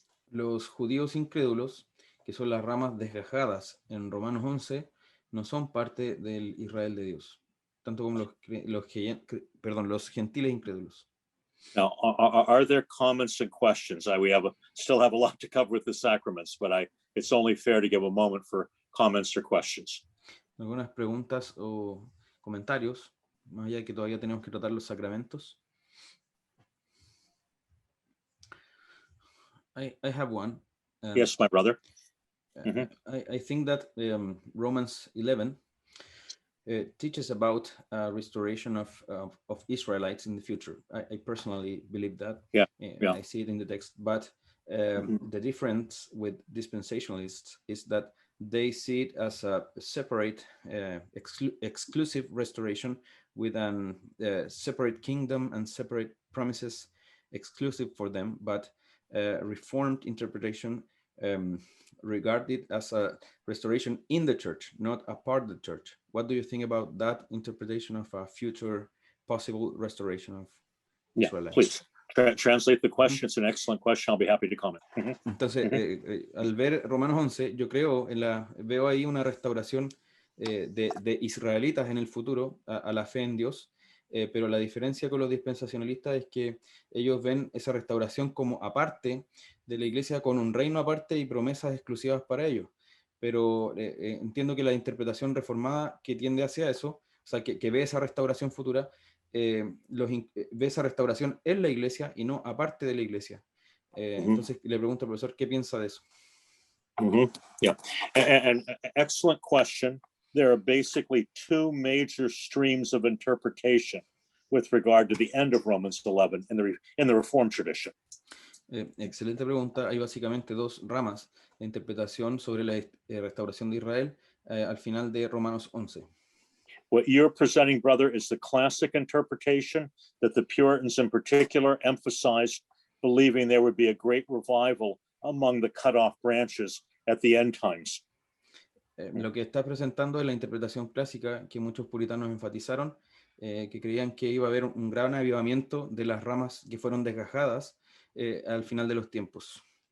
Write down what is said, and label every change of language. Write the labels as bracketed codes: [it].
[es] Los judíos incrédulos, que son las ramas desgajadas en Romanos 11, no son parte del Israel de Dios, tanto como los gentiles incrédulos. [en] Now, are there comments and questions? Still have a lot to cover with the sacraments, but it's only fair to give a moment for comments or questions. [es] ¿Algunas preguntas o comentarios? Más allá de que todavía tenemos que tratar los sacramentos. [en] I have one. Yes, my brother. I think that Romans 11 teaches about restoration of Israelites in the future. I personally believe that. Yeah. I see it in the text. But the difference with dispensationalists is that they see it as a separate, exclusive restoration with a separate kingdom and separate promises exclusive for them. But Reformed interpretation regard it as a restoration in the church, not a part of the church. What do you think about that interpretation of a future possible restoration of Israel? Please translate the question. It's an excellent question. I'll be happy to comment. [es] Entonces, al ver Romanos 11, yo veo ahí una restauración de israelitas en el futuro a la fe en Dios, pero la diferencia con los dispensacionalistas es que ellos ven esa restauración como aparte de la iglesia, con un reino aparte y promesas exclusivas para ellos. Pero entiendo que la interpretación reformada que tiende hacia eso, o sea, que ve esa restauración futura, ve esa restauración en la iglesia y no aparte de la iglesia. Entonces le pregunto al profesor, ¿qué piensa de eso? [en] Yeah, and excellent question. There are basically two major streams of interpretation with regard to the end of Romans 11 in the Reformed tradition. [es] Excelente pregunta. Hay básicamente dos ramas de interpretación sobre la restauración de Israel al final de Romanos 11. [en] What you're presenting, brother, is the classic interpretation that the Puritans in particular emphasized, believing there would be a great revival among the cut-off branches at the end times. [es] Lo que está presentando es la interpretación clásica que muchos puritanos enfatizaron, que creían que iba a haber un gran avivamiento de las ramas que fueron desgajadas al final de los tiempos.